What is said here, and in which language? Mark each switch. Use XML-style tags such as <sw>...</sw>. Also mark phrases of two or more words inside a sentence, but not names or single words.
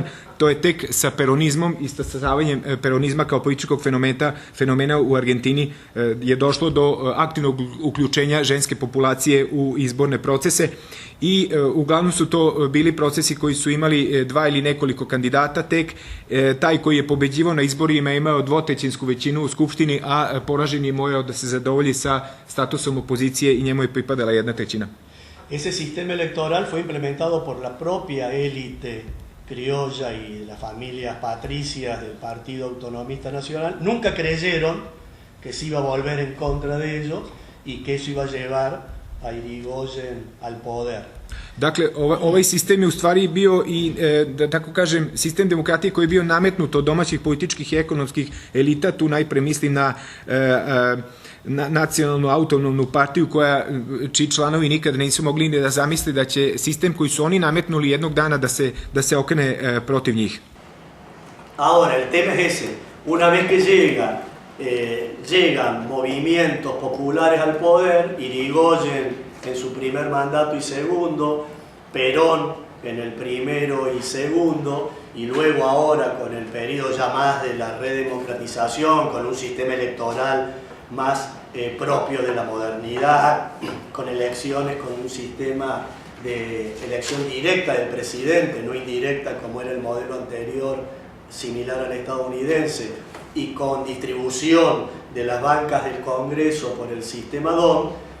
<sr>To je tek sa peronizmom i stasavanjem peronizma kao političkog fenomena u Argentini je došlo do aktivnog uključenja ženske populacije u izborne procese i uglavnom su to bili procesi koji su imali 2 ili nekoliko kandidata tek. Taj koji je pobeđivao na izborima imao 2/3 većinu u Skupštini, a poraženi morao da se zadovolji sa statusom opozicije i njemu je pripadala 1/3.</sr> <es>Ese sistema electoral fue implementado por la propia élite criolla y las familias patricias del Partido Autonomista Nacional. Nunca creyeron que se iba a volver en contra de ellos y que eso iba a llevar a Irigoyen al poder.</es> <sr>Dakle, ovaj sistem je u stvari bio i, da tako kažem, sistem demokratije koji je bio nametnut od domaćih političkih i ekonomskih elita, tu najpre mislim na nacionalnu autonomnu partiju čiji članovi nikada nisu mogli da zamisle da će sistem koji su oni nametnuli jednog dana da se okrene protiv njih.</sr> <es>Ahora, el tema es ese. Una vez que llegan movimientos populares al poder, Irigoyen en su primer mandato y segundo, Perón en el primero y segundo, y luego ahora con el periodo ya más de la redemocratización, con un sistema electoral más propio de la modernidad, con elecciones, con un sistema de elección directa del presidente, no indirecta como era el modelo anterior, similar al estadounidense, y con distribución de las bancas del Congreso por el sistema DON,</es>